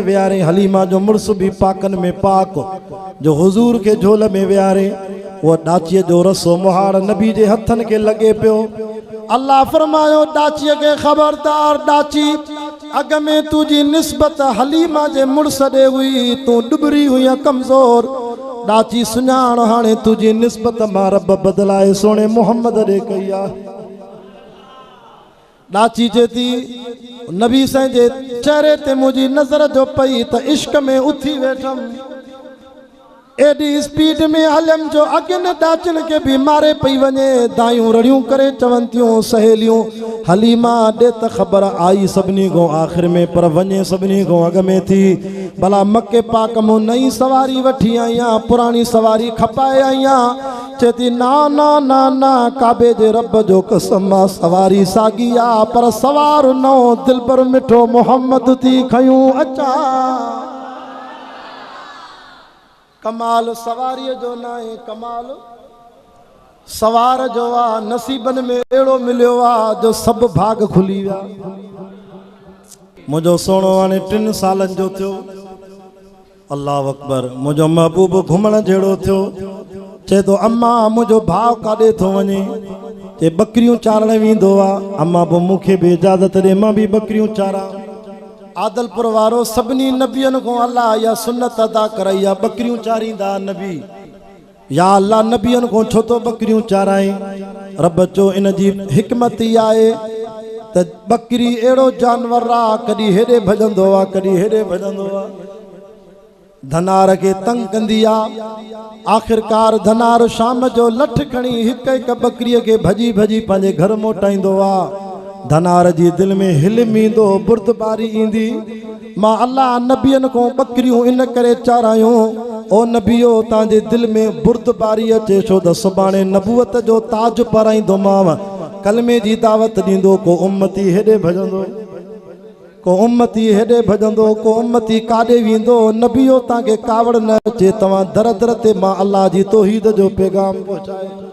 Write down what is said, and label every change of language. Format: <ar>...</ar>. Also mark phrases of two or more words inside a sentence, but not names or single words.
<sd>वियारे हलीमा जो मुड़स भी पाकन में पाक जो हुजूर के झोल में वियारे वो ॾाचीअ जो रसो मुहाड़ नबी जे हथन के लगे पियो अल्लाह फरमायो ॾाचीअ के खबरदार ॾाची अग में तुझी निस्बत हलीमा जे मुड़स ॾे हुई तू डुबरी हुई कमज़ोर ॾाची सुञाण हाणे तुझी निस्बत मां रब बदलाए सोने मोहम्मद ॾे कई आहे ॾाची चए थी नबी साईं जे चेहरे ते मुंहिंजी नज़र जो पई त इश्क में उथी वेठमि एडी स्पीड में हलम जो अगन ॾाचन के भी मारे पई वञे दायूं रड़ियूं करे चवनि थियूं सहेलियूं हलीमा ॾे त ख़बर आई सभिनी खां आख़िर में पर वञे सभिनी खां अॻ में थी भला मके पाक मूं नई सवारी वठी आई आहियां पुरानी सवारी खपाए आई आहियां चए थी ना ना ना ना काबे जे रब जो कसम आहे सवारी साॻी आहे पर सवार नओ दिलबर मिठो मोहम्मद थी खयूं अचां कमाल सवारी जो ना है कमाल सवार जो आ नसीबन में एड़ो मिलियो आ जो सब भाग खुली विया मुझो सोनो हाणे 3 सालन जो थियो अल्लाह अकबर मुझो महबूब घुमण जहिड़ो थियो चए तो अम्मा मुझो भाव काॾे थो वञे ते बकरियूं चारण वेंदो आहे अम्मा बि मूंखे भी इजाज़त ॾे मां भी बकरियूं चारां आदलपुर वारो सभिनी नबियन को अल्लाह या सुन्नत अदा कराई आहे बकरियूं चारींदा नबी या अल्लाह नबियन को छो तो बकरियूं चाराई रब चो इन जी हिकमत ई आहे त बकरी एड़ो जानवर आ कदी हेडे भजंदो आ कदी हेडे भजंदो आ धनार के तंग कंदी आ आखिरकार धनार शाम जो लठ खणी हिक हिक बकरीअ के भजी भजी पंहिंजे घर मोटाईंदो आ धनार जी दिल में हिलम ईंदो बुर्दबारी ईंदी मां अल्लाह नबियन को बकरियूं इन करे चारायूं ओ नबियो तव्हांजे दिल में बुर्दबारी अचे छो त सुभाणे नबूवत जो ताज पाराईंदोमांव कलमे जी दावत ॾींदो को उम्मती हेॾे भजंदो को उम्मती हेॾे भजंदो को उम्मती काॾे वेंदो नबियो तव्हांखे कावड़ न अचे तव्हां दर दर ते मां अल्लाह जी तौहीद जो पैगाम पहुचाए</sd>